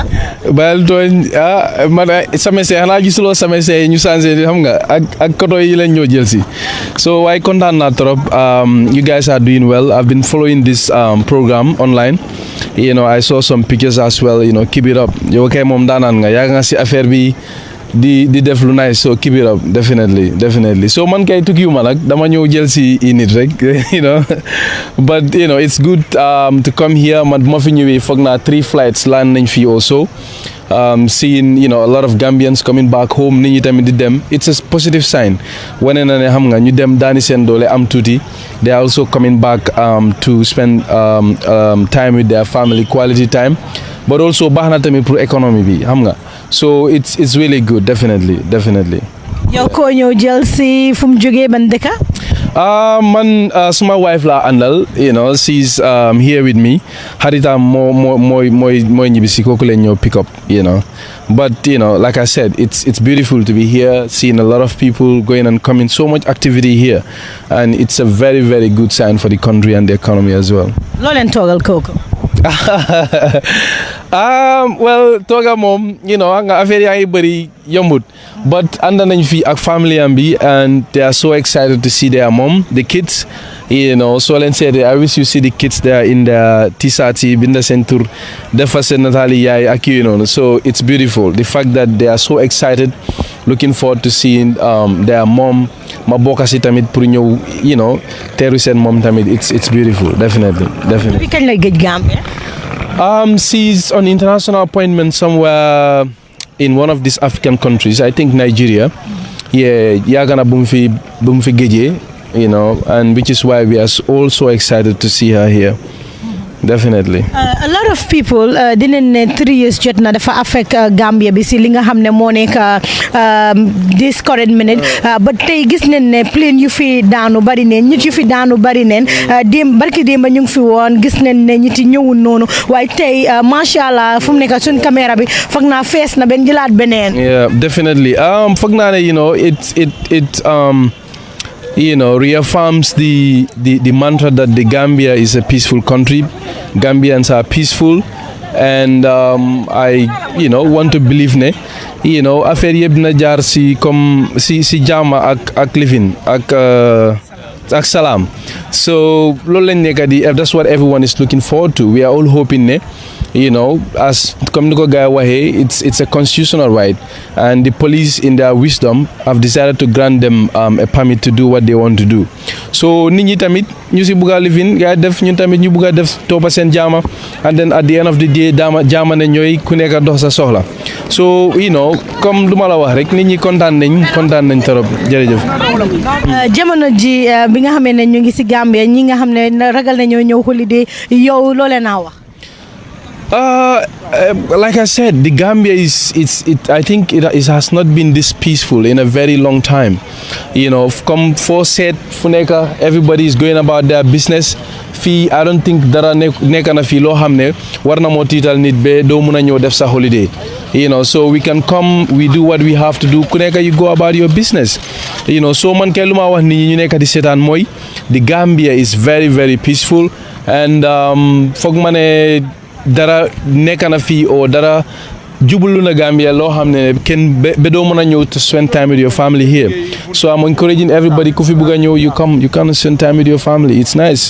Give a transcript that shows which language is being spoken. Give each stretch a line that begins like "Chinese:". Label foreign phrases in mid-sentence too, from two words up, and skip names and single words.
Wolof: bayal tooñ man sama see xanaa gisuloo sama see ñu changé xam nga ak koto yi lañ ñoo jël si so waaye kontaan naa trop
English: you guys are doing well. I've been following this program online. I saw some pictures as well. Keep it up.
Wolof: Yow kay moom daanaan nga yaa nga si affaire bi di def lu nice, so
English: keep it up.
Wolof: Definitely so man kay tukkiwuma nag dama ñëw jël si nit rek
English: but it's good to come here.
Wolof: Man ma fi ñëwee foog naa 3
English: flights land
Wolof: nañ fii
English: also. Seeing a lot of Gambians coming back home
Wolof: nit ñi tamit di dem,
English: it's a positive sign.
Wolof: Wane na ne xam nga ñu dem daani seen doole am tuuti,
English: they are also coming back to spend time with their family, quality time, but also
Wolof: baax na tamit pour économie bi xam nga,
English: so it's really good. Definitely.
Wolof: yow koo ñëw jël si fu mu jógee ban dëkka? Man suma wife la àndal,
English: she's here with me.
Wolof: Xaritam mooy ñibbisi kooku leen ñëw
English: pick up, but like I said, it's beautiful to be here, seeing a lot of people going and coming, so much activity here, and it's a very, very good sign for the country and the economy as well.
Wolof: loo leen toogal kooku? Well, tooga moom nga affaire yaa ngi bëri yombut, but ànd nañ fi ak family am bi,
English: and they are so excited to see their mom, the kids,
Wolof: soo leen seetee
English: I wish you see the kids there in the t-shirts
Wolof: yi binda seen tur defa seen nataali yaay ak noonu,
English: so it's beautiful the fact that they are so excited, looking forward to seeing their mom.
Wolof: Ma bokk si tamit pour ñëw teeru seen mom tamit,
English: it's beautiful. Definitely.
Wolof: Bi kañ lay gëj Gambia?
English: She's on international appointment somewhere in one of these African countries, I think Nigeria. Yeah,
Wolof: yaagana bu mu fi géejee,
English: and which is why we are all so excited to see her here. Definitely. A lot of people
Wolof: dinañ ne 3 years jot na dafa affect Gambia bi si li nga xam ne moo nekk
English: this current minute,
Wolof: but tey gis nañ ne plane yu fi daanu bari neen, nit yu fi daanu bari neen, barki démb ñu ngi fi woon gis nañ ne ñiti ñëwul noonu, waaye tey macha allah fu mu nekk suñ caméra bi foog naa fees na benn jëlaat beneen.
English: Yeah, definitely.
Wolof: Foog naa ne
English: it reaffirms the mantra that the Gambia is a peaceful country. Gambians are peaceful, and I want to believe
Wolof: ne affaire yëpp na jaar si comme si jàmm ak living ak salaam, so loolu lañ nekk di,
English: that's what everyone is looking forward to. We are all hoping
Wolof: ne as comme ni ko gars waxee,
English: it's a constitutional right, and the police in their wisdom have decided to grant them a permit to do what they want to do.
Wolof: So nit ñi tamit ñu si bugg a living gars def, ñun tamit ñu bugg a def toppa seen jaama,
English: and then at the end of the day
Wolof: jaama ne ñooy ku nekk dox sa soxla. So comme lu ma la wax rek, nit ñi kontaan nañ trop. Jërëjëf. Jamono ji bi nga xamee ne ñu ngi si Gambia, ñi nga xam ne ragal nañoo ñëw holiday, yow loo leen a wax?
English: Like I said, the Gambia I think it has not been this peaceful in a very long time. Come for set funeka, everybody is going about their business.
Wolof: Fee,
English: I don't think
Wolof: dara nekk na fi loo xam ne war na moo tiital nit be doo mun a ñëw def sa holiday.
English: So we can come, we do what we have to do.
Wolof: Ku nekk
English: you go about your business.
Wolof: So man kay lu ma wax nit ñi ñu nekk di seetaan mooy
English: the Gambia is very, very peaceful, and
Wolof: foog ma ne dara nekk na fi o dara jublu na Gambia loo xam ne kenn be doo mën a ñëw
English: to spend time with your family here. So I'm encouraging everybody
Wolof: ku fi bëgg a ñëw
English: you come spend time with your family. It's nice.